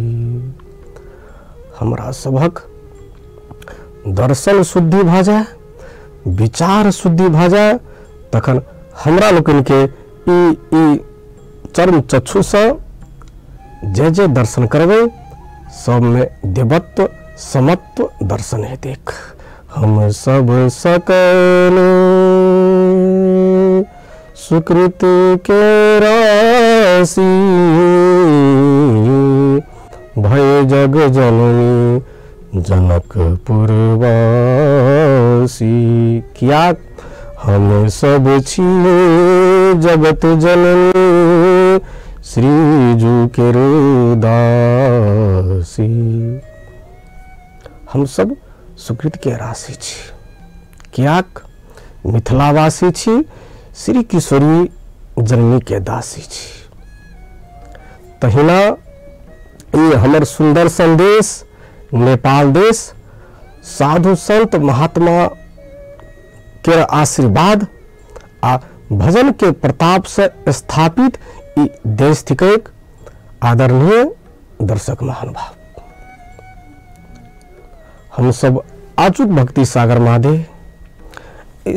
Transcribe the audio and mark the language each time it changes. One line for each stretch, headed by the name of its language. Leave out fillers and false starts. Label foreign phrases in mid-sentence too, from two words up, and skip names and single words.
Maithili: हमरा सबक दर्शन शुद्धि भ जाए, विचार शुद्धि भ जाए, तखन हमरा लोकन के ई चरण चक्षु से जे जे दर्शन करबे सब में देवत्व समत्व दर्शन है। देख हम सब सकल सुकृत के राशि भय जग जननी जनकपुर वासी। क्या हम सब छिए जगत जननी श्रीजू के दासी। हम सब सुकृत के राशि छी। कियाक मिथिलावासी छी, श्री किशोरी जननी के दासी छी। तहिना ये हमर सुंदर संदेश नेपाल देश साधु संत महात्मा के आशीर्वाद आ भजन के प्रताप से स्थापित ई देश थिकैक। आदरणीय दर्शक महानुभाव, हम सब अचूक भक्ति सागर महादेव